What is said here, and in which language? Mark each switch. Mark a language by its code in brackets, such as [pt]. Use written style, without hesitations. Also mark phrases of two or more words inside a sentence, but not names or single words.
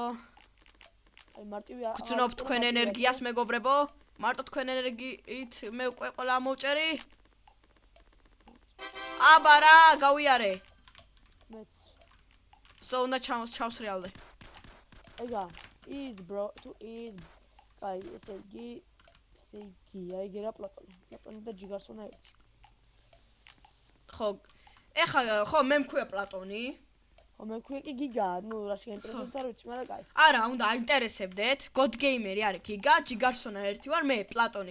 [ka] აი მარტივი გძნობ თქვენ ენერგიას მეგობრებო. მარტო თქვენ ენერგიით მე უკვე ყველა მოვჭერი. აბა რა, გავიარე. მეც. ზონა ჩავსრიალდე. ეგა, is bro, to is. კაი, ესე იგი, აი გერა პლატონი და ჯიგარსონა ერთი. ხო, მე მქვია პლატონი. ხო, მე მქვია კი გიგა, ნუ რა შეინტერესებთ არ ვიცი, მაგრამ კაი. არა, უნდა აინტერესებდეთ. God Gamer-ი არის გიგა, ჯიგარსონა ერთი ვარ, მე პლატონი.